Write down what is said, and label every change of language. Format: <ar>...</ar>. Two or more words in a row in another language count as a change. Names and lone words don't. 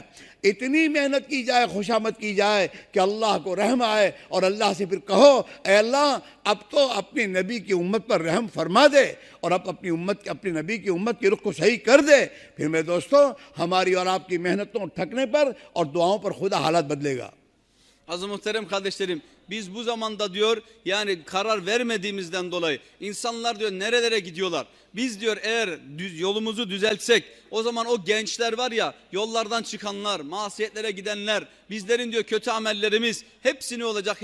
<hi>इतनी मेहनत की जाए, खुशामद की जाए कि अल्लाह को रहम आए और अल्लाह से फिर कहो ऐ अल्लाह अब तो अपने नबी की उम्मत पर रहम फरमा दे और अब अपनी नबी की उम्मत की रुख को सही कर दे। फिर मेरे दोस्तों हमारी और आपकी मेहनतों ठकने पर और दुआओं पर खुदा हालात बदलेगा।</hi> <tr>Aziz muhterem kardeşlerim, biz bu zamanda diyor yani karar vermediğimizden dolayı insanlar diyor nerelere gidiyorlar. Biz diyor eğer yolumuzu düzeltsek o zaman o gençler var ya, yollardan çıkanlar, masiyetlere gidenler, bizlerin diyor kötü amellerimiz hepsi ne olacak?</tr>